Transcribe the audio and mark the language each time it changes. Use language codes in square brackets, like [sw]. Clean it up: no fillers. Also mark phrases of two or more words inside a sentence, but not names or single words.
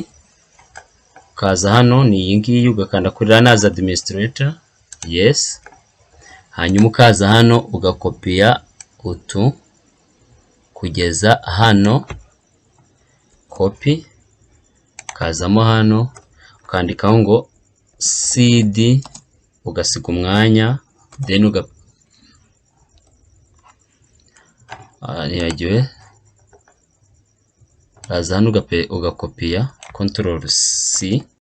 [rw] Ukaza hano ni iyi ngiyi ugakanda kuri [en] run as administrator, [rw] yes. Hanyuma ukaza hano ugakopiya utu kugeza hano, copy. Ukazamo hano ukandikaho ngo cd ugasiga umwanya, then nibagiwe ukaza hano ugakopiya [en] control c.